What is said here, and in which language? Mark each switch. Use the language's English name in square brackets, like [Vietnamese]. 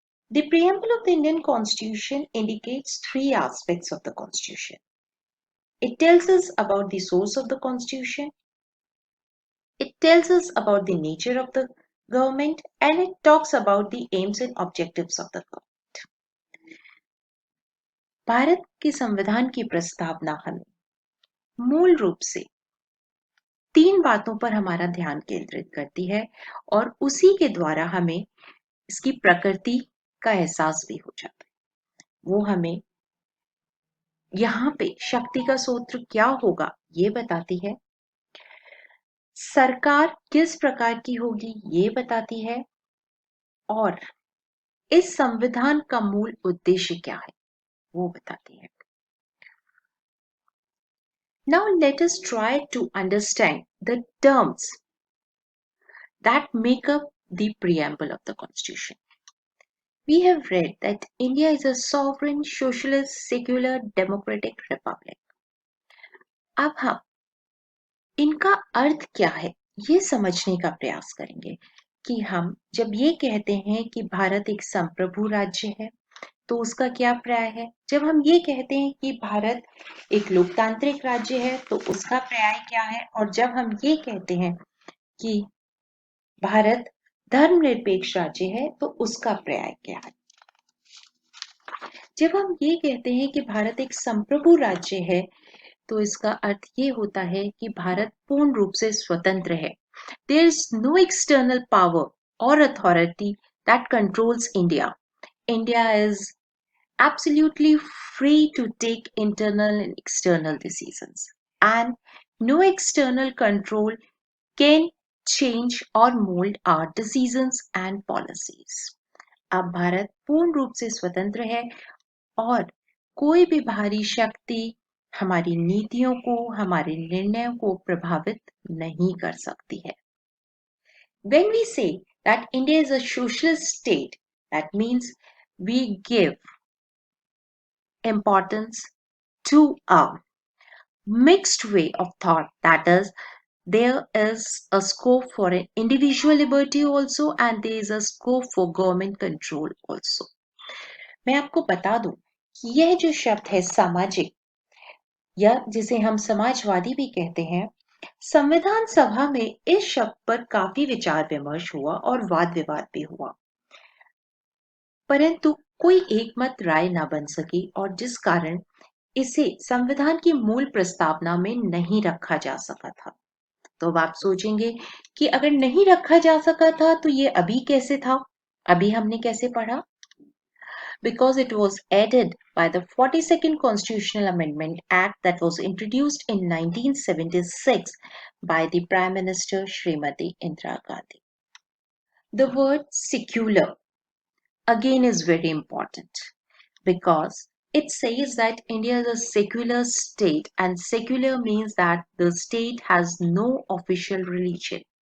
[English] The preamble of the Indian Constitution indicates three aspects of the Constitution. It tells us about the source of the Constitution, it tells us about the nature of the government, and it talks about the aims and objectives of the government. [Hindi] Bharat के संविधान की प्रस्तावना हमें मूल रूप से तीन बातों पर हमारा ध्यान केंद्रित करती है और उसी के द्वारा हमें इसकी प्रकृति का एहसास भी हो जाता है। वो हमें यहाँ पे शक्ति का सूत्र क्या होगा ये बताती है, सरकार किस प्रकार की होगी ये बताती है, और इस संविधान का मूल उद्देश्य क्या है वो बताती है। [English] Now let us try to understand the terms that make up the preamble of the Constitution. We have read that India is a sovereign, socialist, secular, democratic republic. [Hindi] अब हम इनका अर्थ क्या है ये समझने का प्रयास करेंगे कि हम जब ये कहते हैं कि भारत एक संप्रभु राज्य है तो उसका क्या पर्याय है, जब हम ये कहते हैं कि भारत एक लोकतांत्रिक राज्य है तो उसका पर्याय क्या है, और जब हम ये कहते हैं कि भारत धर्मनिरपेक्ष राज्य है तो उसका पर्याय क्या है। जब हम ये कहते हैं कि भारत एक संप्रभु राज्य है तो इसका अर्थ ये होता है कि भारत पूर्ण रूप से स्वतंत्र है। [English] There is no external power or authority that controls India. India is absolutely free to take internal and external decisions, and no external control can change or mold our decisions and policies. [Hindi] अब भारत पूर्ण रूप से स्वतंत्र है और कोई भी बाहरी शक्ति हमारी नीतियों को, हमारे निर्णयों को प्रभावित नहीं कर सकती है। [English] When we say that India is a socialist state, that means we give importance to a mixed way of thought, that is, there is a scope for an individual liberty also and there is a scope for government control also. [Hindi] मैं आपको बता दूं कि यह जो शब्द है सामाजिक या जिसे हम समाजवादी भी कहते हैं, संविधान सभा में इस शब्द पर काफी विचार विमर्श हुआ और वाद विवाद भी हुआ, परंतु कोई एकमत राय न बन सकी और जिस कारण इसे संविधान की मूल प्रस्तावना में नहीं रखा जा सका था। तो अब आप सोचेंगे कि अगर नहीं रखा जा सका था तो ये अभी कैसे था, अभी हमने कैसे पढ़ा? [English] Because it was added by the 42nd Constitutional Amendment Act that was introduced in 1976 by the Prime Minister Srimati Indira Gandhi. The word secular again is very important because it says that India is a secular state, and secular means that the state has no official religion.